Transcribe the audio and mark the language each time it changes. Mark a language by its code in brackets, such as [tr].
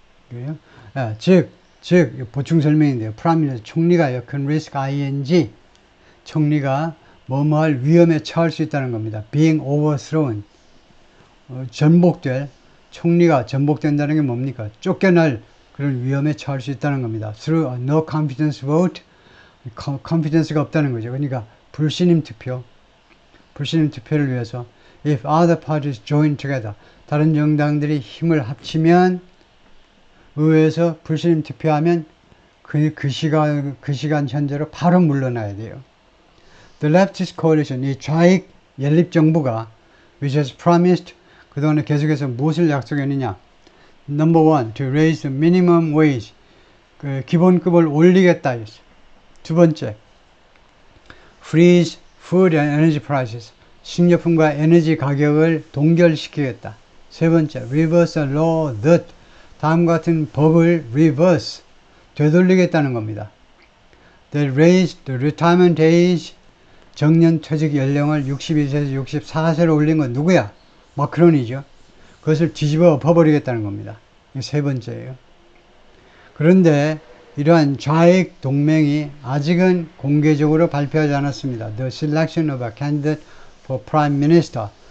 [ko] 그래요? 즉 보충 설명인데요. 프라임 총리가요. [en] can risk ing [ko] 총리가 뭐뭐할 위험에 처할 수 있다는 겁니다. [en] being overthrown [ko] 전복될 총리가 전복된다는 게 뭡니까? 쫓겨날 그런 위험에 처할 수 있다는 겁니다. [en] through a no confidence vote confidence가 [ko] 없다는 거죠. 그러니까 불신임 투표를 위해서 [en] if other parties join together [ko] 다른 정당들이 힘을 합치면 의회에서 불신임 투표하면 그 시간 현재로 바로 물러나야 돼요. [en] The leftist coalition [ko] 이 좌익 연립정부가 [en] which has promised [ko] 그동안에 계속해서 무엇을 약속했느냐. [en] Number one, to raise the minimum wage. [ko] 기본급을 올리겠다. 두 번째, [en] freeze food and energy prices. [ko] 식료품과 에너지 가격을 동결시키겠다. 세 번째, [en] reverse a law that. [ko] 다음과 같은 법을 reverse, 되돌리겠다는 겁니다. [en] That raise the retirement age. [ko] 정년 퇴직 연령을 62세에서 64세로 올린 건 누구야? 마크론이죠. 그것을 뒤집어 엎어버리겠다는 겁니다. 이게 세 번째예요. 그런데 이러한 좌익 동맹이 아직은 공개적으로 발표하지 않았습니다. [en] The selection of a candidate for prime minister.